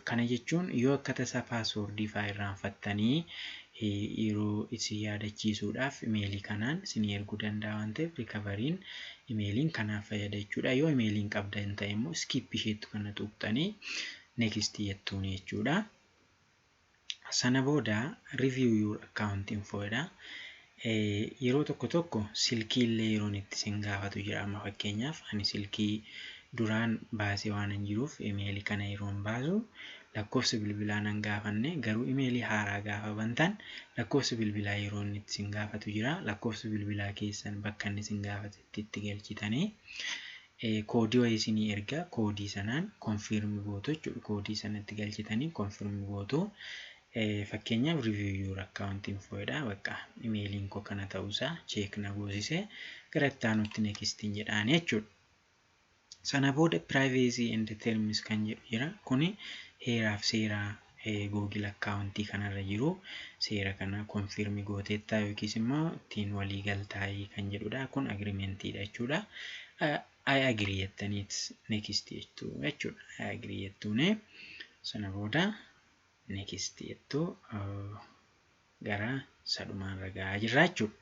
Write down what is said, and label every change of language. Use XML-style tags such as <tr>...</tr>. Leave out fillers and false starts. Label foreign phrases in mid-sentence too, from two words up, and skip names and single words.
<om>Kana jechuun yoo akka tasaa paaswoordii fa'aa irraanfattanii yeroo isin yaadachiisuudhaaf emailii kanaan isin erguu danda'a waan ta'eef recovery'n emailiin kanaaf fayyada jechuudha. Yoo emailiin qabdan ta'e immoo skip isheetu kana tuqxanii next jettuun jechuudha. Sana booda</om> <en>review your account info dha.</en> <om>Yeroo tokko silkii illee yeroon itti isin gaafatu jira. Amma fakkeenyaaf ani silkii duraan baasee waan hin jiruuf emailii kana yeroon baasu lakkoofsa bilbilaa nan gaafanne. Garuu emailii haaraa gaafa bantan lakkoofsa bilbilaa yeroon itti isin gaafatu jira. Lakkoofsa bilbilaa keessan bakka inni isin gaafatetti itti galchitanii koodii wayii isinii erga koodii sanaan confirm gootu jechuudha. Koodii sanatti galchitanii confirm gootu.</om> <en>Fakkeenyaaf review your account info dha.</en> <om>Bakka emailiin koo kana ta'uusaa check na goosise gara itti aanutti next jedhaan jechuudha. Sana booda</om> <en>privacy and terms</en> <om>kan jedhu jira. Kuni heeraaf seeraa Google account kanarra jiru. Seera kana confirm gooteetta yookiis immoo ittiin walii galtaa'ii kan jedhudha. Kun agreementidha jechuudha.</om> <en>I agree</en> <om>jettaniit next jettu jechuudha.</om> <en>I agree</en> <om>jettuun sana booda next jettu gara sadhumaan ragaa jirra jechuudha.</om>